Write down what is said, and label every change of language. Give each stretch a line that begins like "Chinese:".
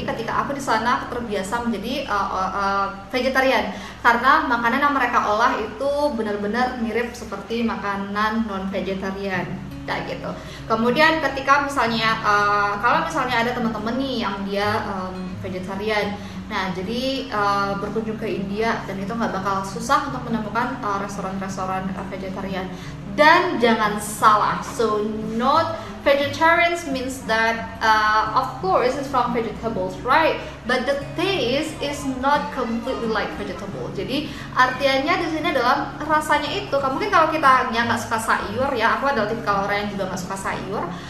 Indonesian: Jadi ketika aku di sana aku terbiasa menjadi vegetarian karena makanan yang mereka olah itu benar-benar mirip seperti makanan non vegetarian kayak gitu. Kemudian ketika misalnya kalau misalnya ada teman-teman nih yang dia vegetarian, nah jadi berkunjung ke India dan itu nggak bakal susah untuk menemukan restoran-restoran vegetarian. Dan jangan salah,
English: so not vegetarians means that of course it's from vegetables, right? But the taste is not completely like vegetable.
Indonesian: Jadi artinya di sini adalah rasanya itu. Mungkin kalau kita yang nggak suka sayur ya, aku adalah tipikal orang yang juga nggak suka sayur.